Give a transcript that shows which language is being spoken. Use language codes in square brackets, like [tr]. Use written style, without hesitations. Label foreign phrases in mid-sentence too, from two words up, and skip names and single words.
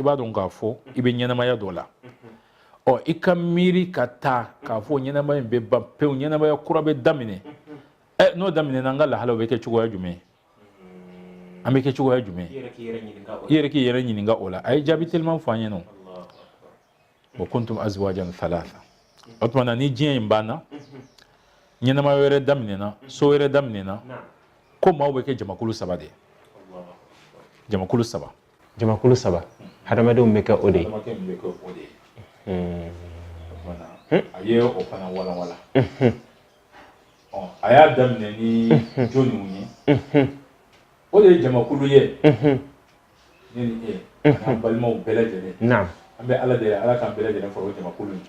[bm] b'a dɔn k'a fɔ i bɛ ɲɛnamaya dɔ la ɔ i ka miiri ka taa k'a fɔ ɲɛnamaya in bɛ ban pewu ɲɛnamaya kura bɛ daminɛ n'o daminɛna an ka lahalaw bɛ kɛ cogoya jumɛn an bɛ kɛ cogoya jumɛn i yɛrɛ k'i yɛrɛ ɲininka o la a ye jaabi teliman fɔ an ɲɛna [ar] وكنتم أزواجا ثلاثة [bm] o tuma na ni diɲɛ in banna ɲɛnamaya wɛrɛ daminɛna so wɛrɛ daminɛna ko maaw bɛ kɛ jamakulu saba de ye jamakulu saba hadamadenw bɛ kɛ o de ye a ye o fana walawala a y'a daminɛ ni jɔnniw ye o de ye jamakulu ye ne ni e n'an balimaw bɛɛ lajɛlen an bɛ ala deli ala k'an bɛɛ lajɛlen fara o jamakulu in